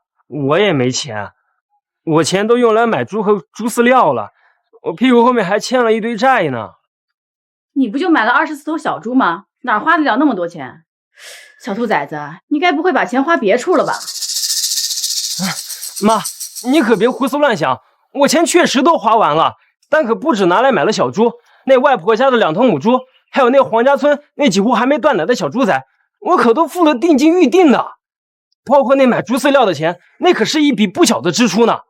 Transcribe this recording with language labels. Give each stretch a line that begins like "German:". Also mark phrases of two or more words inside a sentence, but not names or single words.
Chinese: 我也没钱，我钱都用来买猪和猪饲料了，我屁股后面还欠了一堆債呢。你不就买了24头小猪吗？哪花得了那么多钱？小兔崽子，你该不会把钱花別處了吧？媽，你可別胡思亂想，我錢確實都花完了，但可不止拿來買了小豬，那外婆家的2頭母豬，還有那黃家村那幾戶還沒斷奶的小豬仔，我可都付了定金預定的。包括那買豬飼料的錢，那可是一筆不小的支出呢。